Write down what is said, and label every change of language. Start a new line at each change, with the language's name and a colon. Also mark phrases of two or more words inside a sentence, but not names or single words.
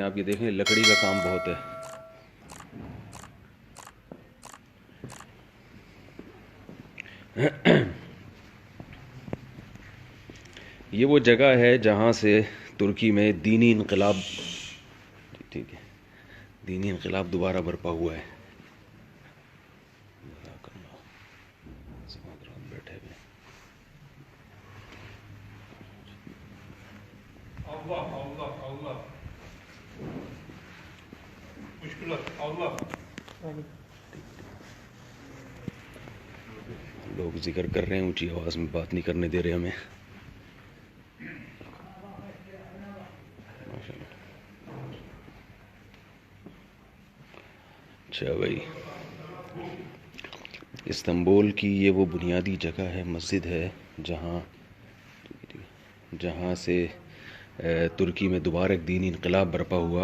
Urdu: آپ یہ دیکھیں، لکڑی کا کام بہت ہے۔ یہ وہ جگہ ہے جہاں سے ترکی میں دینی انقلاب، ٹھیک ہے، دینی انقلاب دوبارہ برپا ہوا ہے۔ بیٹھے ہوئے Allah. Müşkülat. Allah. لوگ ذکر کر رہے ہیں، اونچی آواز میں بات نہیں کرنے دے رہے ہمیں۔ اچھا بھائی، استنبول کی یہ وہ بنیادی جگہ ہے، مسجد ہے، جہاں سے ترکی میں دوبارہ ایک دینی انقلاب برپا ہوا۔